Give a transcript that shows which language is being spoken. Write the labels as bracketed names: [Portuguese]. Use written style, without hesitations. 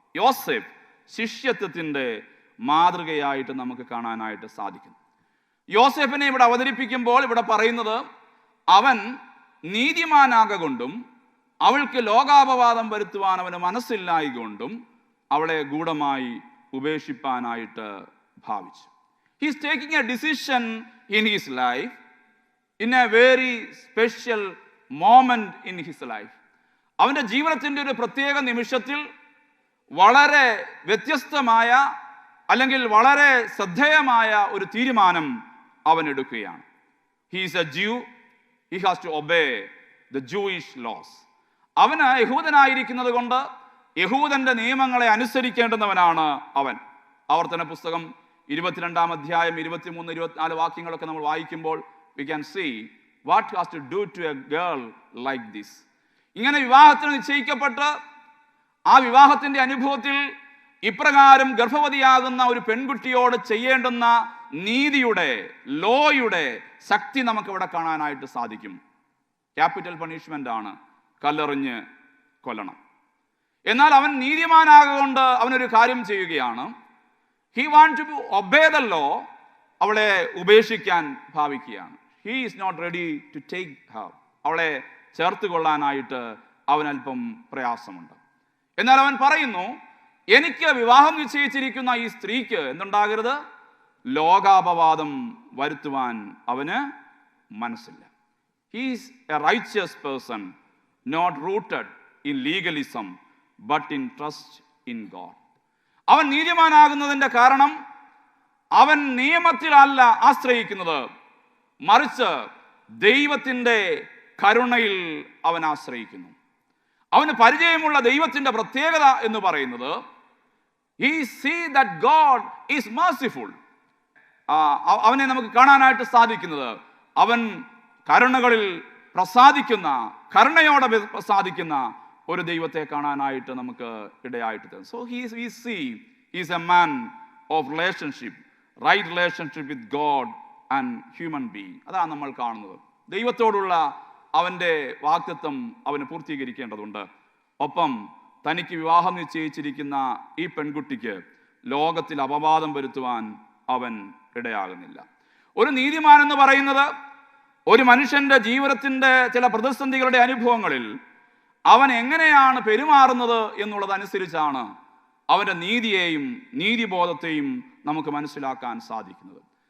[Malayalam] യോസേഫ് ശിഷ്യത്വത്തിന്റെ മാതൃകയായിട്ട് നമുക്ക് കാണാനായിട്ട് സാധിക്കും. യോസേഫിനെ ഇവിടെ അവതരിപ്പിക്കുമ്പോൾ ഇവിടെ പറയുന്നത് അവൻ നീതിമാനാകൊണ്ടും അവൾക്ക് ലോകാപവാദം വരുത്തുവാൻ അവന് മനസ്സില്ലായികൊണ്ടും അവളെ ഗൂഢമായി ഉപേക്ഷിപ്പാനായിട്ട് ഭാവിച്ചു. [English] He is taking a decision in his life in a very special moment in his life. [Malayalam] അവന്റെ ജീവിതത്തിന്റെ ഒരു പ്രത്യേക നിമിഷത്തിൽ വളരെ വ്യത്യസ്തമായ അല്ലെങ്കിൽ വളരെ ശ്രദ്ധേയമായ ഒരു തീരുമാനം അവൻ എടുക്കുകയാണ്. [English] He is a Jew. He has to obey the Jewish laws. [Malayalam] അവന് യഹൂദനായിരിക്കുന്നത് കൊണ്ട് യഹൂദന്റെ നിയമങ്ങളെ അനുസരിക്കേണ്ടുന്നവനാണ് അവൻ. ആവർത്തന പുസ്തകം 22 അധ്യായം 23, 24 വാക്യങ്ങളൊക്കെ നമ്മൾ വായിക്കുമ്പോൾ [English] we can see what has to do to a girl like this. [Malayalam] ഇങ്ങനെ വിവാഹത്തിന് നിശ്ചയിക്കപ്പെട്ട് ആ വിവാഹത്തിന്റെ അനുഭവത്തിൽ ഇപ്രകാരം ഗർഭവതിയാകുന്ന ഒരു പെൺകുട്ടിയോട് ചെയ്യേണ്ടുന്ന നീതിയുടെ ലോയുടെ ശക്തി നമുക്ക് ഇവിടെ കാണാനായിട്ട് സാധിക്കും. ക്യാപിറ്റൽ പണിഷ്മെന്റ് ആണ്, കല്ലെറിഞ്ഞ് കൊല്ലണം. എന്നാൽ അവൻ നീതിമാനാകൊണ്ട് അവനൊരു കാര്യം ചെയ്യുകയാണ്. [English] He want to obey the law. [Malayalam] അവളെ ഉപേക്ഷിക്കാൻ ഭാവിക്കുകയാണ്. [English] He is not ready to take her. [Malayalam] അവളെ ചേർത്ത് കൊള്ളാനായിട്ട് അവനല്പം പ്രയാസമുണ്ട്. എന്നാൽ അവൻ പറയുന്നു, എനിക്ക് വിവാഹം നിശ്ചയിച്ചിരിക്കുന്ന ഈ സ്ത്രീക്ക് എന്തുണ്ടാകരുത്? ലോകാപവാദം വരുത്തുവാൻ അവന് മനസ്സില്ല. [English] He is a righteous person, not rooted in legalism, but in trust in God. [Malayalam] അവൻ നീതിമാനാകുന്നതിന്റെ കാരണം അവൻ നിയമത്തിലല്ല ആശ്രയിക്കുന്നത്, മറിച്ച് ദൈവത്തിന്റെ കരുണയിൽ അവൻ ആശ്രയിക്കുന്നു. അവന് പരിചയമുള്ള ദൈവത്തിന്റെ പ്രത്യേകത എന്ന് പറയുന്നത് [English] he see that God is merciful. [Malayalam] അവനെ നമുക്ക് കാണാനായിട്ട് സാധിക്കുന്നത് അവൻ കരുണകളിൽ പ്രസാദിക്കുന്ന, കരുണയോടെ പ്രസാദിക്കുന്ന ഒരു ദൈവത്തെ കാണാനായിട്ട് നമുക്ക് ഇടയായിട്ട് തരും. [English] So we see he is a man of relationship, right relationship with God and human being. [Malayalam] അതാണ് നമ്മൾ കാണുന്നത്. ദൈവത്തോടുള്ള അവന്റെ വാഗ്ദത്തം അവന് പൂർത്തീകരിക്കേണ്ടതുണ്ട്. ഒപ്പം തനിക്ക് വിവാഹം നിശ്ചയിച്ചിരിക്കുന്ന ഈ പെൺകുട്ടിക്ക് ലോകത്തിൽ അപവാദം വരുത്തുവാൻ അവൻ ഇടയാകുന്നില്ല. ഒരു നീതിമാൻ എന്ന് പറയുന്നത് ഒരു മനുഷ്യന്റെ ജീവിതത്തിന്റെ ചില പ്രതിസന്ധികളുടെ അനുഭവങ്ങളിൽ അവൻ എങ്ങനെയാണ് പെരുമാറുന്നത് എന്നുള്ളതനുസരിച്ചാണ് അവന്റെ നീതിയെയും നീതിബോധത്തെയും നമുക്ക് മനസ്സിലാക്കാൻ സാധിക്കുന്നത്.